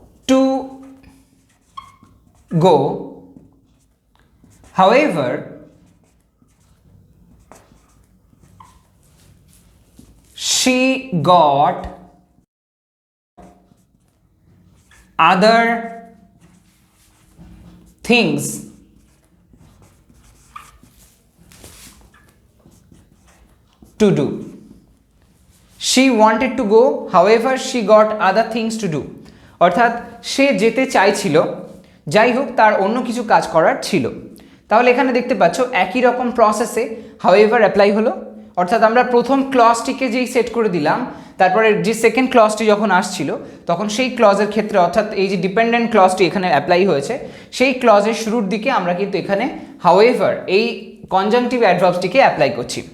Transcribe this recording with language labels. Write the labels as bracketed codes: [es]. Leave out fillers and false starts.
[en] To go, however she got other things to do. She wanted to go, however she got other things to do. [bn] অর্থাৎ সে যেতে চাইছিল, যাই হোক তার অন্য কিছু কাজ করার ছিল। তাহলে এখানে দেখতে পাচ্ছ একই রকম প্রসেসে হাউএভার অ্যাপ্লাই হলো, অর্থাৎ আমরা প্রথম ক্লজটিকে যেই সেট করে দিলাম, তারপরে যে সেকেন্ড ক্লজটি যখন আসছিল তখন সেই ক্লজের ক্ষেত্রে, অর্থাৎ এই যে ডিপেন্ডেন্ট ক্লজটি এখানে অ্যাপ্লাই হয়েছে, সেই ক্লজের শুরুর দিকে আমরা কিন্তু এখানে হাউএভার এই কনজাংটিভ অ্যাডভার্বসটিকে অ্যাপ্লাই করছি।